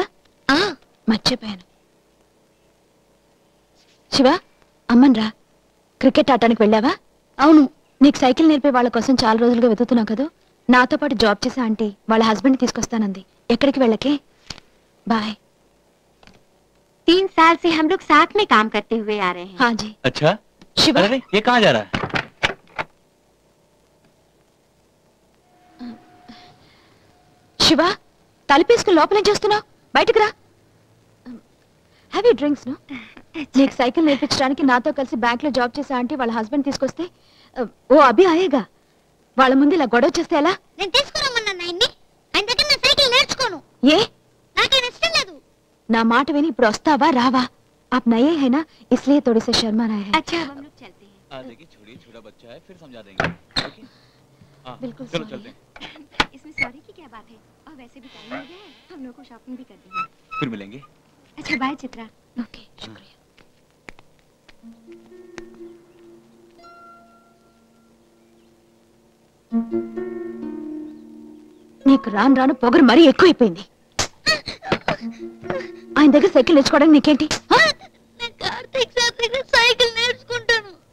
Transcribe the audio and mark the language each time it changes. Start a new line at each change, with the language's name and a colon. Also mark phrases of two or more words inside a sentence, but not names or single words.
Telugu: మర్చిపోయాను. శివ, అమ్మన్ రా. క్రికెట్ ఆడటానికి వెళ్ళావా? అవును. నీకు సైకిల్ నేర్పే వాళ్ళ కోసం చాలా రోజులుగా వెతుకుతున్నావు కదా. నాతో పాటు జాబ్ చేసే ఆంటీ వాళ్ళ హస్బెండ్ తీసుకొస్తానంది. ఎక్కడికి వెళ్ళకే. బాయ్.
Hindi: 3 साल से हम लोग साथ में काम करते हुए आ रहे हैं। हाँ जी। अच्छा शिवा, अरे ये कहाँ जा रहा है?
Telugu: శివ, తలుపేసుకుని లోపలేం చేస్తున్నావు? బయటకు రా.
English: have you drinks?
Telugu: ను నీకు సైకిల్ నేర్పించడానికి నాతో కలిసి బ్యాంక్ లో జాబ్ చేసే ఆంటీ వాళ్ళ హస్బెండ్ తీసుకొస్తే
Hindi: वो अभी आएगा.
Telugu: వాళ్ళ ముందు ఇలా గొడవ చేస్తే ఎలా? నేను తీసుకురమ్మన్నాను ఆయన్ని. ఆయన దగ్గర నేను సైకిల్ నేర్చుకోను. ఏ? నాకేం ఇష్టం లేదు. నా మాట విని ఇప్పుడు వస్తావా రావా?
Hindi: आप नए हैं ना, इसलिए थोड़ी सी शर्मा रहे हैं। अच्छा हम लोग चलते हैं। देखिए छोड़िए, छोटा बच्चा है, फिर समझा देंगे। बिल्कुल चलो चलते हैं। इसमें सॉरी की क्या बात है? और वैसे भी टाइम हो गया है, हम लोग को शॉपिंग भी करनी है। फिर मिलेंगे। अच्छा बाय चित्रा। ओके, शुक्रिया।
Telugu: నీకు రాను రాను పొగరు మరీ ఎక్కువైపోయింది. ఆయన దగ్గర సైకిల్ నేర్చుకోవడానికి నీకేంటి? కార్తీక్ సార్ దగ్గర సైకిల్ నేర్చుకుంటాను.